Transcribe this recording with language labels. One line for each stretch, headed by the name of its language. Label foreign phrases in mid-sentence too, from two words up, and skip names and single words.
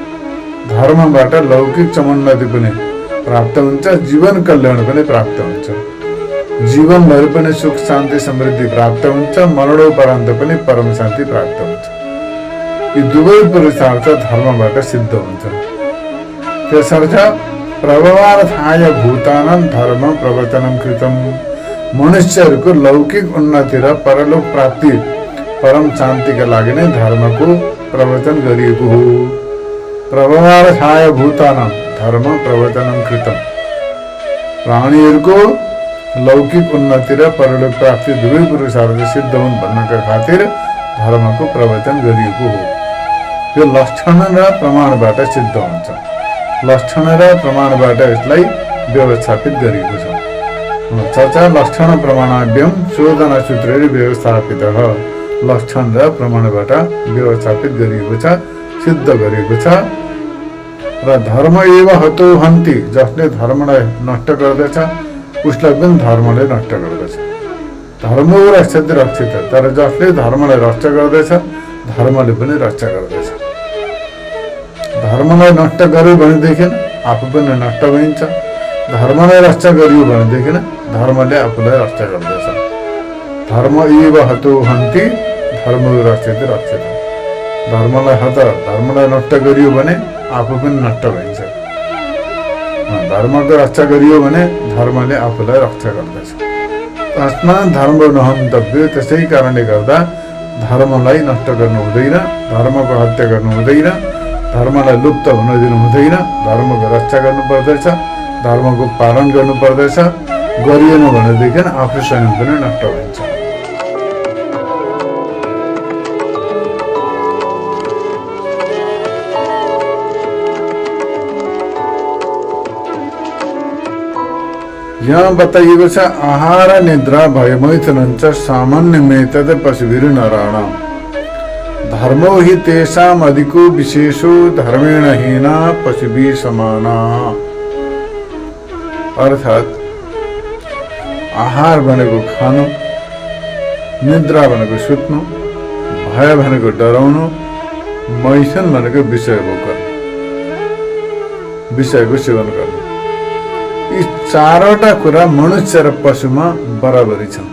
Nepali: धर्मबाट लौकिक समुन्नति पनि प्राप्त हुन्छ, जीवन कल्याण पनि प्राप्त हुन्छ, जीवनभरि पनि सुख शान्ति समृद्धि प्राप्त हुन्छ, मरणोपरान्त पनि परम शान्ति प्राप्त हुन्छ। यी दुवै पुरुषार्थ धर्मबाट सिद्ध हुन्छ।
Sanskrit: त्यसर्थ प्रभवार्थाय भूतानां धर्म प्रवर्तनं कृतम्।
Nepali: मनुष्यहरूको लौकिक उन्नति र परलोक प्राप्ति परम शान्तिका लागि नै धर्मको प्रवर्तन गरिएको हो।
Sanskrit: प्रभवार्थाय भूतानां धर्म प्रवर्तनं कृतम्।
Nepali: प्राणीहरूको लौकिक उन्नति र परलोक प्राप्ति दुवै पुरुषार्थ सिद्ध हुन् भन्नका खातिर धर्मको प्रवर्तन गरिएको हो। यो लक्षण र प्रमाणबाट सिद्ध हुन्छ। लक्षण र प्रमाणबाट यसलाई व्यवस्थापित गरिएको छ।
Sanskrit: चर्चा लक्षण प्रमाणाभ्यम शोधन
Nepali: सूत्रले व्यवस्थापित। लक्षण र प्रमाणबाट व्यवस्थापित गरिएको छ, सिद्ध गरिएको छ।
Sanskrit: र धर्म एव हतो हन्ति,
Nepali: जसले धर्मलाई नष्ट गर्दछ उसलाई पनि धर्मले नष्ट गर्दछ।
Sanskrit: धर्म रक्षति रक्षित,
Nepali: तर जसले धर्मलाई रक्षा गर्दछ धर्मले पनि रक्षा गर्दछ। धर्मलाई नष्ट गर्यो भनेदेखि आफू पनि नष्ट भइन्छ, धर्मलाई रक्षा गरियो भनेदेखि धर्मले आफूलाई रक्षा गर्दछ।
Sanskrit: धर्म एव हतो हन्ति धर्म रक्षति रक्षित।
Nepali: धर्मलाई नष्ट गरियो भने आफू पनि नष्ट भइन्छ, धर्मको रक्षा गरियो भने धर्मले आफूलाई रक्षा गर्दछ।
Sanskrit: तस्मा धर्म नहन्तव्य,
Nepali: त्यसै कारणले गर्दा धर्मलाई नष्ट गर्नु हुँदैन, धर्मको हत्या गर्नु हुँदैन, धर्मलाई लुप्त हुन दिनु हुँदैन, धर्मको रक्षा गर्नुपर्दछ, धर्मको पालन गर्नुपर्दछ। गरिएन भनेदेखि आफू स्वयं पनि नष्ट हुन्छ। यहाँ बताइएको छ
Sanskrit: आहार निद्रा भयमैथुनञ्च सामान्यमेतद् पशुभिर् नराणाम् धर्मो हि तेषाम् अधिको विशेषो धर्मेण हीना पशुभिः समाना।
Nepali: अर्थात् आहार भनेको खानु, निद्रा भनेको सुत्नु, भय भनेको डराउनु, मैथुन भनेको विषय भोग गर्नु, विषयको सेवन गर्नु। यी चारवटा कुरा मनुष्य र पशुमा बराबरी छन्।